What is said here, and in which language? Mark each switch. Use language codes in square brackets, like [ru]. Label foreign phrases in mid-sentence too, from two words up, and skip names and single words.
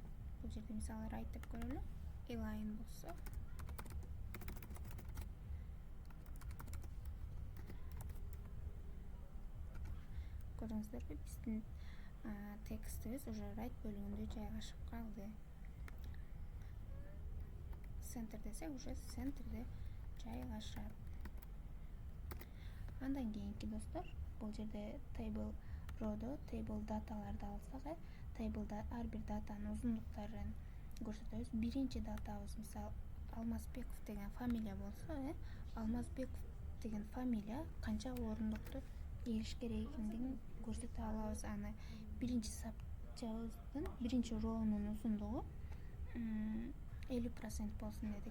[ky] Бул жерде мисалы right деп көрөлү. Align болсо, көрдүңүздөрбү, биздин текстибиз уже right бөлүгүндө жайгашып калды. Center десек, уже центрде жайгашат. Андан кийинки достор, бул жерде [en] table row'до [ky] table даталарды алсак, table'да ар бир датанын узундуктарын көрсөтөбүз. Биринчи датабыз мисалы Алмазбеков деген фамилия болсо, Алмазбеков деген фамилия канча орундукту ээлеш керек экендигин көрсөтө алабыз. Аны биринчи сапчабыздын биринчи роунун узундугу 50% болсун дедик.